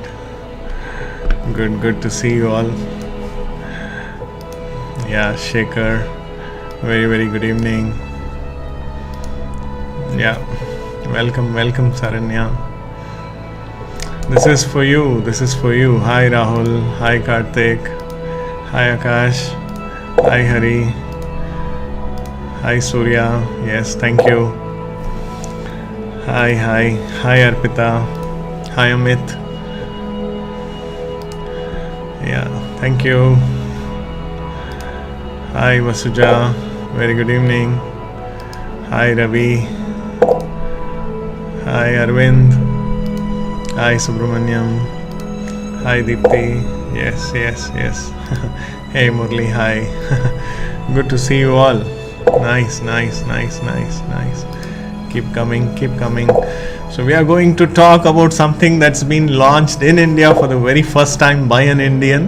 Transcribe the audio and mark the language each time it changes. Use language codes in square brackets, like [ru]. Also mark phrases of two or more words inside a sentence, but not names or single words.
[en] Good to see you all. Yeah, Shekhar. Very, very good evening. Yeah, welcome, Saranya. This is for you. Hi, Rahul. Hi, Karthik. Hi, Akash. Hi, Hari. Hi, Surya. Yes, thank you. Hi, Arpita. Hi, Amit. Yeah, thank you. Hi, Vasuja. Very good evening. Hi, Ravi. Hi, Arvind. Hi, Subramanyam. Hi, Deepthi. Yes. Hey, Murli. Hi. Good to see you all. Nice. Keep coming. So we are going to talk about something that's been launched in India for the very first time by an Indian.